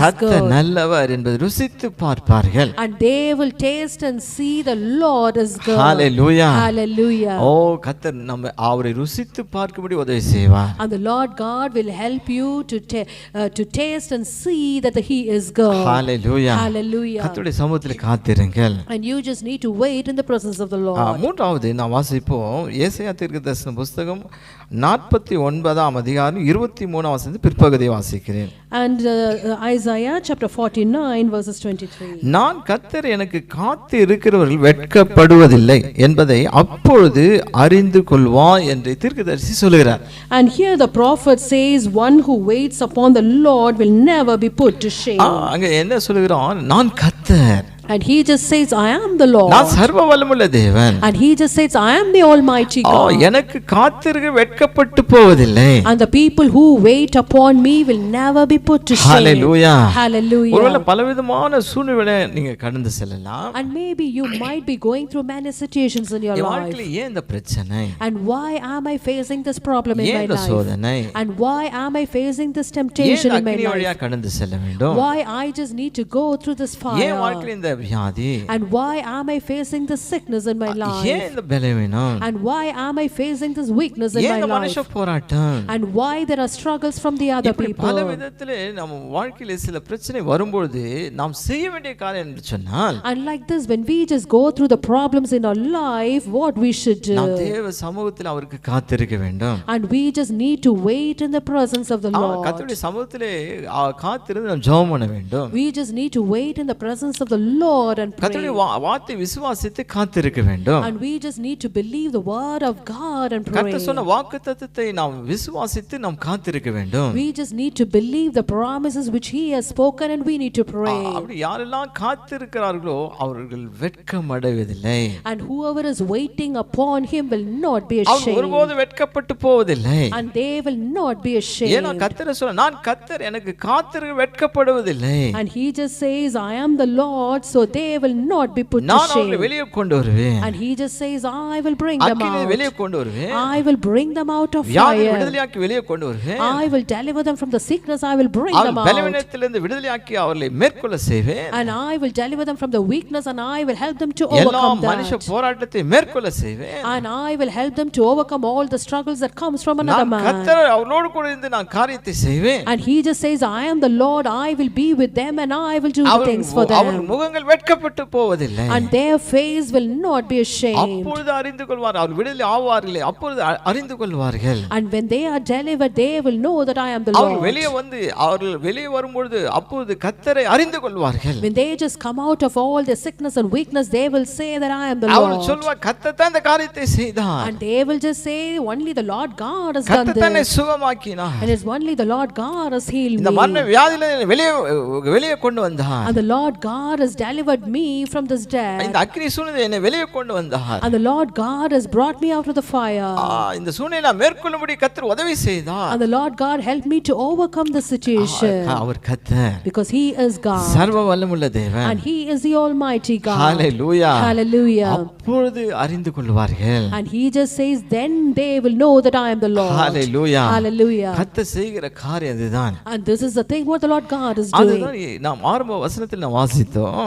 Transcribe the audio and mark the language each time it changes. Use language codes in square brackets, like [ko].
[ta] கர்த்தர் [en] good. [ta] நல்லவர் என்பதை ருசித்து பார்ப்பார்கள். [en] And they will taste and see the Lord is good. Hallelujah. Hallelujah. [ta] ஓ கர்த்தர் நம்ம அவரை ருசித்து பார்க்கும்படி உதவி செய்வார். [en] And the Lord God will help you to taste and see that he is good. Hallelujah. Hallelujah. [ta] கர்த்தருடைய சமூகத்தில் காத்திருங்கள். [en] And you just need to wait in the presence of the Lord. [ta] மூன்றாவது நாம் வாசிப்போம் ஏசாயா தீர்க்கதரிசன புத்தகம் 49ஆம் அதிகாரம் 23ஆம் வசனத்தின் பிற்பகுதியை வாசிக்கிறேன். [en] And Isaiah chapter 49 verses 23. [ta] நான் கர்த்தர் எனக்கு காத்து இருக்கிறவர்கள் வெட்கப்படுவதில்லை என்பதை அப்பொழுது அறிந்து கொள்வாய் என்று தீர்க்கதரிசி சொல்கிறார். [en] And here the prophet says one who waits upon the Lord will never be put to shame. [ta] அங்க என்ன சொல்கிறான்? நான் கர்த்தர். [en] And he just says I am the Lord. [ta] நான் சர்வ வல்லமையுள்ள தேவன். [en] And he just says I am the almighty God. [ta] எனக்கு காத்திருக்க வெட்கப்பட்டு போவதில்லை. [en] And the people who wait upon me will never be put to shame. Hallelujah. Hallelujah. [ta] ஒருவேளை பலவிதமான சூழ்நிலை நீங்க கடந்து செல்லலாம். [en] And maybe you might be going through many situations in your life. [ta] வாழ்க்கையில ஏன் இந்த பிரச்சனை? [en] And why am I facing this problem in my [ta] ஏன் இந்த [en] life? [ta] சோதனை? [en] And why am I facing this temptation in my [ta] அக்கினி வழியா [en] life? [ta] கடந்து செல்ல வேண்டும்? [en] Why I just need to go through this [ta] ஏன் [en] fire? [ta] வாழ்க்கையில இந்த வியாதி? [en] And why am I facing this sickness in my [ta] ஏன் [en] life? [ta] இந்த பலவீனம்? [en] And why am I facing this weakness in [ta] ஏன் [en] my [ta] இந்த [en] life? [ta] மனுஷ போராட்டம்? [en] And why there are struggles from the other [ta] இப்படி [en] people? [ta] பல விதத்திலே நம்ம வாழ்க்கையில சில பிரச்சனை வரும்போது நாம் செய்ய வேண்டிய காரியம் என்று சொன்னால், [en] And like this, when we just go through the problems in our life, what we should do? [ta] நாம் தேவ சமூகத்தில் அவருக்கு காத்திருக்க வேண்டும். [en] And we just need to wait in the presence of the Lord. [ta] கர்த்தருடைய சமூகத்திலே காத்திருந்து நாம் ஜெபம் பண்ண வேண்டும். [en] We just need to wait in the presence of the Lord and pray. [ta] கர்த்தருடைய வார்த்தை விசுவாசித்து காத்திருக்க வேண்டும். [en] And we just need to believe the word of God and pray. [ta] கர்த்தர் சொன்ன வாக்குத்தத்தத்தை நாம் விசுவாசித்து நாம் காத்திருக்க வேண்டும். [en] We just need to believe the promises which he has spoken and we need to pray. [ta] அப்படி யாரெல்லாம் காத்திருக்கிறார்களோ அவர்கள் வெட்கம் அடைவதில்லை. [en] And whoever is waiting upon him will not be [ta] அவர்கள் [en] ashamed. [ta] ஒருபோதும் வெட்கப்பட்டு போவதில்லை. [en] And they will not be ashamed. [ta] ஏன்னா கர்த்தர் சொல்ல நான் கர்த்தர் எனக்கு காத்திருக்க வெட்கப்படுவதில்லை. [en] And he just says I am the Lord, so they will not be put to [ta] நான் அவர்களை [en] shame. [ta] வெளியே கொண்டு வருவேன். [en] And he just says I will bring them [ta] அக்கினியை [en] out. [ta] வெளியே கொண்டு வருவேன். [en] I will bring them out of [ta] வியாதியை [en] fire. [ta] விடுதலையாக்கி வெளியே கொண்டு வருவேன். [en] I will deliver them from the sickness. I will bring them out. [ta] பலவீனத்திலிருந்து விடுதலையாக்கி அவர்களை மேற்கொள்ள செய்வேன். [en] And I will deliver them from the weakness and I will help them to [ta] எல்லா [en] overcome [ta] மனுஷ [en] that. [ta] போராட்டத்தை மேற்கொள்ள செய்வேன். [en] And I will help them to overcome all the struggles that comes from another [ta] நான் [en] man. [ta] கர்த்தர் அவரோடு கூட இருந்து நான் காரியத்தை செய்வேன். [en] And he just says I am the Lord, I will be with them and I will do the things for them. [ta] அவர் முகங்கள் முகங்கள் வெட்கப்பட்டு போவதில்லை. [en] and their face will not be ashamed. [ta] அப்பொழுது அறிந்து கொள்வார், அவர் விடுதலை ஆவார்களே, அப்பொழுது அறிந்து கொள்வார்கள். [en] And when they are delivered, they will know that I am the [ta] our [en] Lord. [ta] அவர்கள் வெளியே வரும்பொழுது அப்பொழுது கர்த்தரை அறிந்து கொள்வார்கள். [en] When they just come out of all their sickness and weakness, they will say that I am the [ta] our [en] Lord. [ta] சொல்வார், கர்த்தர் தான் இந்த காரியத்தை செய்தார், [en] And they will just say, only the Lord God has done [ta] கர்த்தர் தான் [en] this. [ta] சுகமாக்கினார், [en] And it's only the Lord God has healed [ta] இந்த [en] me. [ta] மரண வியாதியில வெளியே கொண்டு வந்தார், [en] And the Lord God has delivered me from this death. [ta] இந்த அக்கினி சூழ்நிலை என்னை வெளியே கொண்டு வந்தார், [en] And the Lord God has brought me out of the fire. [ta] இந்த சூழ்நிலை நான் மேற்கொள்ளும்படி கர்த்தர் உதவி செய்தார். [en] And the Lord God helped me to overcome the situation. [ta] அவர் கர்த்தர், [en] Because He is God. [ta] சர்வ வல்லமுள்ள தேவன். [en] And He is the Almighty God. [ta] Hallelujah. [en] Hallelujah. [ta] அப்பொழுது அறிந்து கொள்வார்கள். [en] And He just says, then they will know that I am the Lord. [ta] Hallelujah. [en] Hallelujah. [ta] கர்த்தர் செய்கிற காரியம் இதுதான். [en] And this is the thing what the Lord God is doing. [ta] அதுதான் நாம் ஆரம்ப வசனத்தில் நாம் வாசித்தோம்.